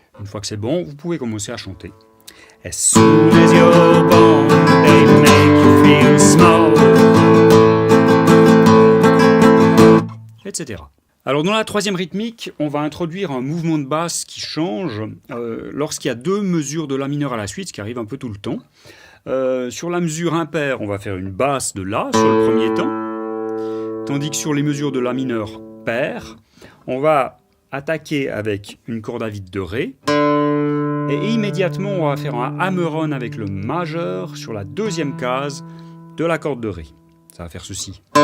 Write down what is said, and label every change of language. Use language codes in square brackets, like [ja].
[fr] fois que c'est bon, vous pouvez commencer à chanter. [en] As soon as you're born, they make you feel small, etc. [fr] Alors dans la troisième rythmique, on va introduire un mouvement de basse qui change lorsqu'il y a deux mesures de La mineur à la suite, ce qui arrive un peu tout le temps. Sur la mesure impaire, on va faire une basse de La sur le premier temps, tandis que sur les mesures de La mineur paire, on va attaquer avec une corde à vide de Ré, et immédiatement on va faire un hammer-on avec le majeur sur la deuxième case de la corde de Ré. Ça va faire ceci.